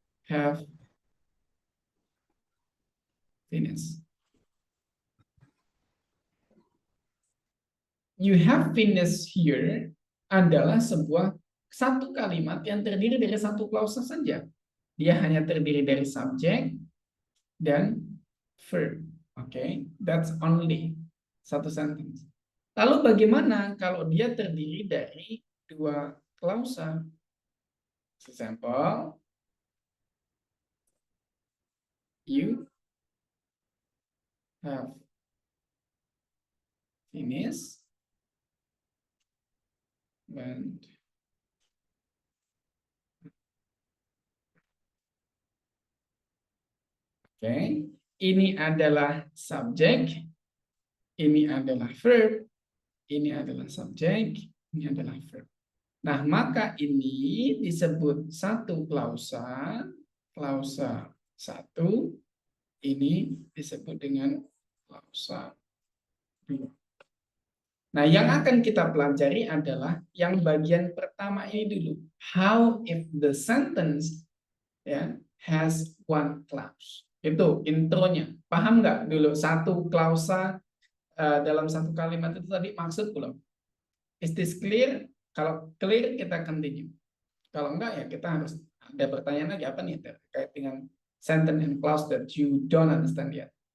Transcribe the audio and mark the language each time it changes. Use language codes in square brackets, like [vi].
[en] have finished. You have finished here [id] adalah sebuah satu kalimat yang terdiri dari satu klausa saja. Dia hanya terdiri dari subjek dan verb. [en] Oke, that's only satu sentence. [id] Lalu bagaimana kalau dia terdiri dari dua klausa? [en] Example, you have finished and [id] oke, ini adalah subjek, ini adalah verb, ini adalah subjek, ini adalah verb. Nah, maka ini disebut satu klausa, klausa satu, ini disebut dengan klausa dua. Nah, yang akan kita pelajari adalah yang bagian pertama ini dulu. [en] How if the sentence has one clause. [id] Itu intronya. Paham nggak dulu satu klausa dalam satu kalimat itu tadi maksud belum? [en] Is this clear? [id] Kalau clear kita continue. Kalau enggak ya kita harus ada pertanyaan lagi apa nih terkait dengan [en] sentence and clause that you don't understand yet.